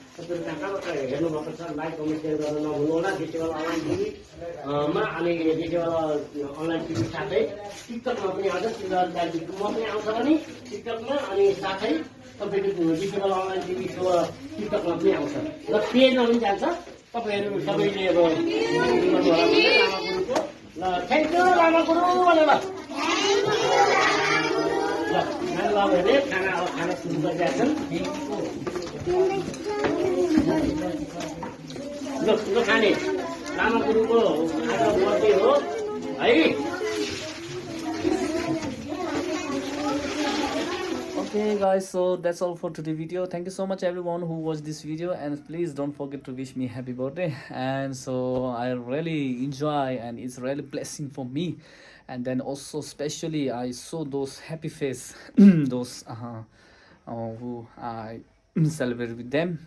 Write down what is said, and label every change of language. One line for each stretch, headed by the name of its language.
Nepali: तपाईँहरू कहाँ कहाँबाट हेर्नुभएको छ लाइक कमेन्ट सेयर गर्न नभुल्नु होला। देशेवाला अनलाइन टिभीमा अनि देशेवाला अनलाइन टिभी साथै टिकटकमा पनि आउँछ म पनि आउँछ भने टिकटकमा अनि साथै तपाईँको देशेवाला अनलाइन टिभी सो टिकटकमा पनि आउँछ र पेजमा पनि जान्छ। तपाईँहरू सबैले अब गर्नु होला लामा गुरुको ल
English: thank you
Nepali: लामा गुरु भनेर ल नानी बाबुहरूले खाना अब खाना सुरु गरिरहेका छन्। ल खाने लामा गुरुको आज बर्थडे हो है।
English: Okay guys, so that's all for today's video. Thank you so much everyone who watched this video, and please don't forget to wish me happy birthday. And so I really enjoy, and it's really blessing for me. And then also especially I saw those happy face those who I celebrate with them.